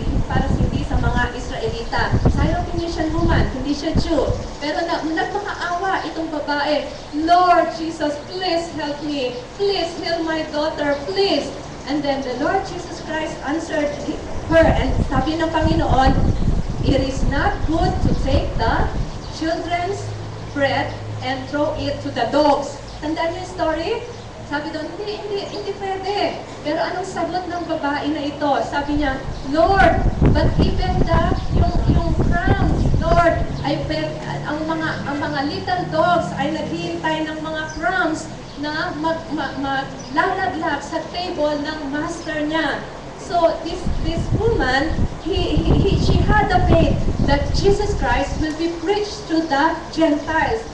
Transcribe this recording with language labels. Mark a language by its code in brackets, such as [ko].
[tl] Para hindi sa mga Israelita. Syrophoenician woman, hindi siya Jew. Pero nagmakaawa itong babae. [en] Lord Jesus, please help me. Please heal my daughter, please. And then the Lord Jesus Christ answered her, and [tl] sabi ng Panginoon, [en] it is not good to take the children's bread and throw it to the dogs. [tl] Tandaan niyo yung story? Sabi doon, hindi pwede. Pero anong sagot ng babae na ito? Sabi niya, Lord, [en] but even [tl] yung crumbs, Lord, ang mga little dogs ay naghihintay ng mga crumbs na maglalaglag sa table ng master niya. [en] So this woman, she had the faith that Jesus Christ will be preached to the Gentiles.